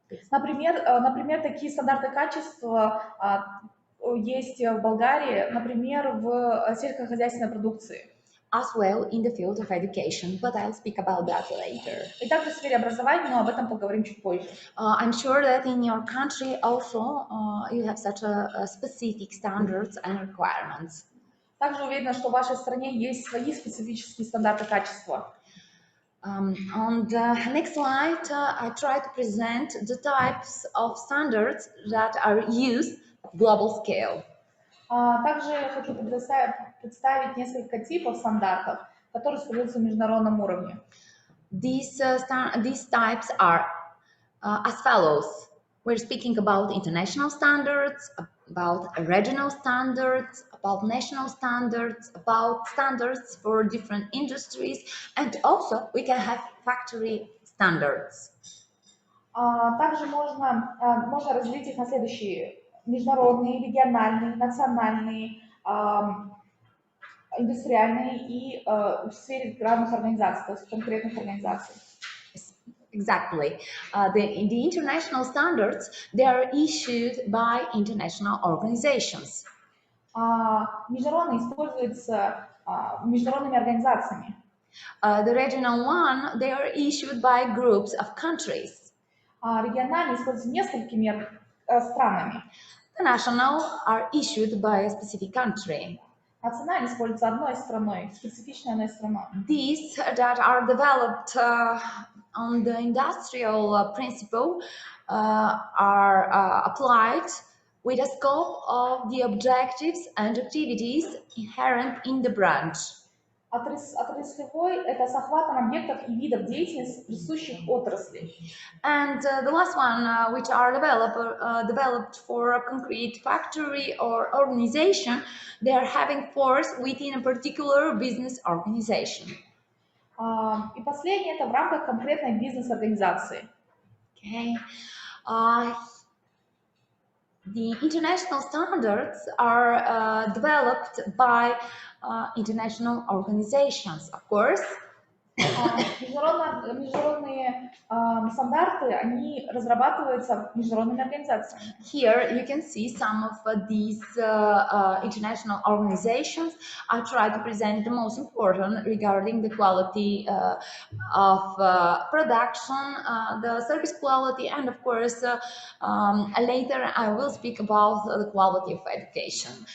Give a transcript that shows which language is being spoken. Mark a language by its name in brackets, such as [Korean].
[Russian] Например, такие стандарты качества есть в Болгарии, например, в сельскохозяйственной продукции. [English] As well in the field of education, but I'll speak about that later. [Russian] И также в сфере образования, но об этом поговорим чуть позже. [English] I'm sure that in your country also you have such a specific standards and requirements. [Russian] Также уверена, что в вашей стране есть свои специфические стандарты качества. [English] On the next slide, I try to present the types of standards that are used at global scale. [Russian] Также хочу представить несколько типов стандартов, которые используются на международном уровне. [English] These types are as follows. We're speaking about international standards, about regional standards, about national standards, about standards for different industries, and also we can have factory standards. [Russian] Также можно разделить их на следующие: международные, региональные, национальные, индустриальные и в сфере разных организаций, то есть конкретных организаций. [English] Exactly. The international standards, they are issued by international organizations. [Russian] Международные используются международными организациями. [English] The regional one, they are issued by groups of countries. [Russian] Региональные используются несколькими странами. [English] The national are issued by a specific country. [Russian] Национально используется одной страной, специфичной одной страной. [English] These that are developed on the industrial principle are applied with a scope of the objectives and activities inherent in the branch. [Russian] Отраслевой – это с охватом объектов и видов деятельности, присущих отрасли. [English] And the last one, which are developed for a concrete factory or organization, they are having force within a particular business organization. [Russian] И последнее – это в рамках конкретной бизнес-организации. [English] Okay. The international standards are developed by international organizations, of course. [Russian] Международные стандарты, они разрабатываются международными организациями. [English] Here you can see some of these international organizations. I try to present the most important regarding the quality of production, the service quality, and of course later I will speak about the quality of education.